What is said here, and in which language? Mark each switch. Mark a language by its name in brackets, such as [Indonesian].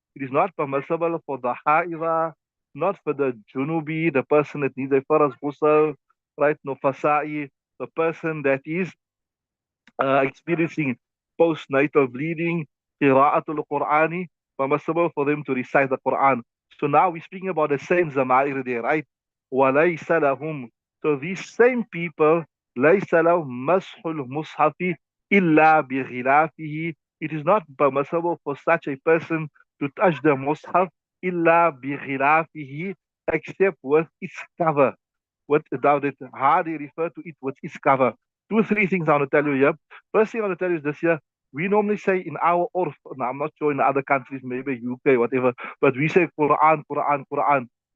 [English] It is not permissible for the ha'idah, not for the junubi, the person that needs a faraz ghusl, right? No fasa'i, the person that is experiencing postnatal bleeding, qira'atul Qur'ani, permissible for them to recite the Quran. So now we're speaking about the same zama'ir there, right? [Arabic] وَلَيْسَ لَهُمْ. [English] So these same people, [Arabic] لَيْسَ لَهُمْ مَسْحُ الْمُصْحَفِ إِلَّا بِغِلَافِهِ. [English] It is not permissible for such a person to touch the mushaf [Arabic] إِلَّا بِغِلَافِهِ, [English] except with its cover. What about it? How they refer to it with its cover. Two, three things I want to tell you here. First thing I want to tell you is this here. We normally say in our urf, now I'm not sure in other countries, maybe UK, whatever, but we say Quran, Quran, Quran.